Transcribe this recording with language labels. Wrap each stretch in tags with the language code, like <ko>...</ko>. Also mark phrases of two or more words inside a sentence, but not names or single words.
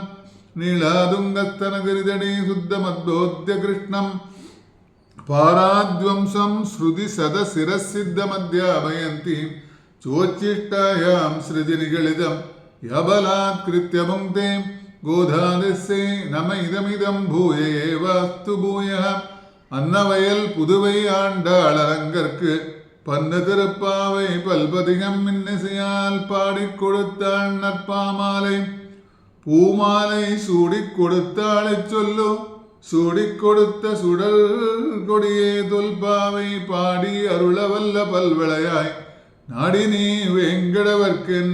<sa>नीलादुङ्गस्तनगिरिदडे शुद्धमद्बोध्य कृष्णं पाराद्वंसं श्रुतिसदशिरःसिद्धमध्यापयन्ति चोच्चिष्टायां सृजनिगलितं यबलात्कृत्य भुङ्क्ते गोधादिस्ये नम इदमिदं भूय एवास्तु भूयः।</sa> <ta>अन्नवयल पुதுவை ஆண்டாளரங்கற்கு பன்னு திருப்பாவை பல்பதிகம் இன்னிசையால் பாடிக் கொடுத்தாள் நற்பாமாலை பூமாலை சூடிக் கொடுத்தாளை சொல்லு சூடிக் கொடுத்த சுடல் கொடியே தொல்பாவை பாடி அருளவல்ல பல்விளையாய் நாடி நீ வேங்கடவர்க்கு என்ன</ta>